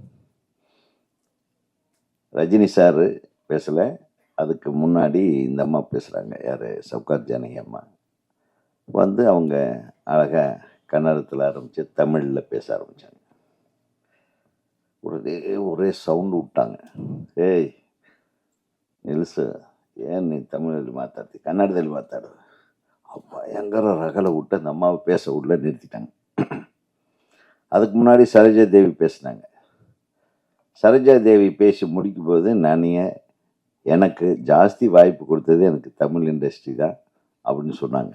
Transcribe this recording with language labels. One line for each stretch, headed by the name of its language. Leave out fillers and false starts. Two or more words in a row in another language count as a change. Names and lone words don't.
Tamil: ரஜினி சார் பேசலை, அதுக்கு முன்னாடி இந்த அம்மா பேசுகிறாங்க. யார்? சவுகார் ஜானகி அம்மா வந்து அவங்க அழகாக கன்னடத்தில் ஆரம்பித்து தமிழில் பேச ஆரம்பித்தாங்க. ஒரே சவுண்டு விட்டாங்க.
Kannada: ಏಯ್ ನಿಲ್ಲಿಸು, ಏನು ನೀನು ತಮಿಳಲ್ಲಿ ಮಾತಾಡ್ತಿ, ಕನ್ನಡದಲ್ಲಿ ಮಾತಾಡು.
Tamil: பயங்கர ரகலை விட்டு அந்த அம்மாவை பேச உள்ள நிறுத்திட்டாங்க. அதுக்கு முன்னாடி சரோஜா தேவி பேசினாங்க. சரோஜா தேவி பேசி முடிக்கும் போது எனக்கு ஜாஸ்தி வாய்ப்பு கொடுத்தது எனக்கு தமிழ் இண்டஸ்ட்ரி தான் அப்படின்னு சொன்னாங்க.